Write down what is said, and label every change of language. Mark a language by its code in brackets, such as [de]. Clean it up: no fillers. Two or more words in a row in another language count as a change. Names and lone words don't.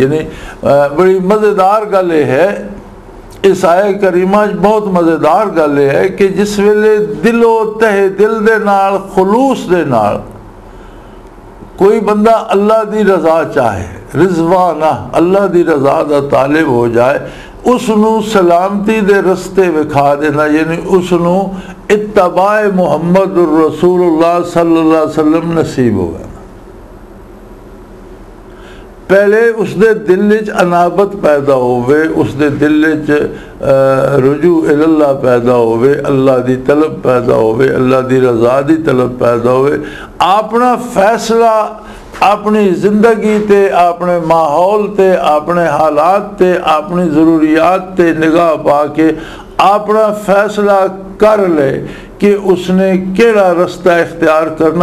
[pa] یعنی بڑی مزیدار گل ہے اس آیۂ کریمہ بہت مزیدار گل ہے کہ جس ویلے دلو تہہ دل دے نال، خلوص دے نال کوئی بندہ اللہ دی رضا چاہے، رضوانا اللہ دی رضا دا طالب ہو جائے، اسنوں سلامتی دے رستے وکھا دینا، یعنی اسنوں اتباع محمد [ar] रसूलुल्लाह सल्लल्लाहु अलैहि वसल्लम [pa] نصیب ہوگا. پہلے اس کے دل چ انابت پیدا ہووے، اس کے دل چ [ar] रुजू इल्लाह [pa] پیدا ہووے، اللہ دی طلب پیدا ہووے، اللہ دی رضا دی طلب پیدا ہووے، اپنا فیصلہ اپنی زندگی تے، اپنے ماحول تے، اپنے حالات تے، اپنی ضروریات تے نگاہ پا کے اپنا فیصلہ کر لے کہ اسنے کیہڑا رستہ اختیار کرنا.